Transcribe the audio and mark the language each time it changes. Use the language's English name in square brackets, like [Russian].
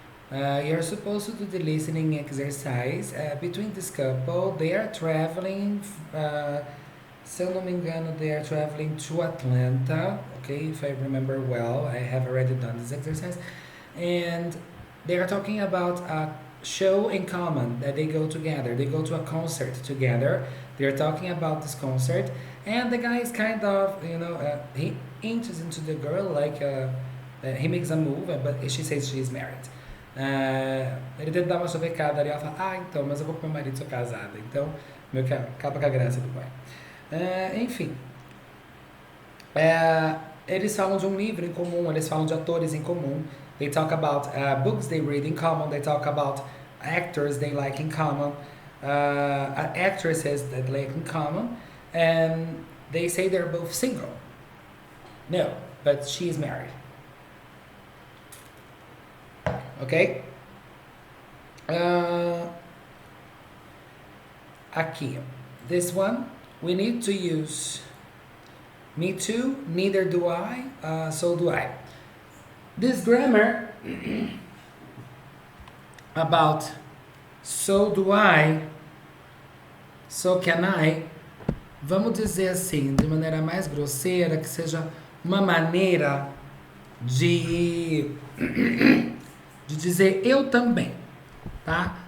[English] You're supposed to do the listening exercise. Between this couple, they are traveling. [Portuguese] Se eu não me engano, [English] they are traveling to Atlanta. Okay, if I remember well, I have already done this exercise. And they are talking about a show in common that they go together. They go to a concert together. They're talking about this concert, and the guy is kind of, he inches into the girl like he makes a move, but she says she's married. [Portuguese] Ele tenta dar uma chavecada ali, ela fala, então, mas eu vou com meu marido, sou casada. Então, acaba com a graça do pai. Enfim. Eles falam de um livro em comum, eles falam de atores em comum. [English] They talk about books they read in common, they talk about actors they like in common, actresses that like in common, and they say they're both single. No, but she is married. Ok? Aqui. This one, we need to use me too, neither do I, so do I. This grammar about so do I, so can I, [Portuguese] vamos dizer assim, de maneira mais grosseira, que seja uma maneira de dizer eu também, tá?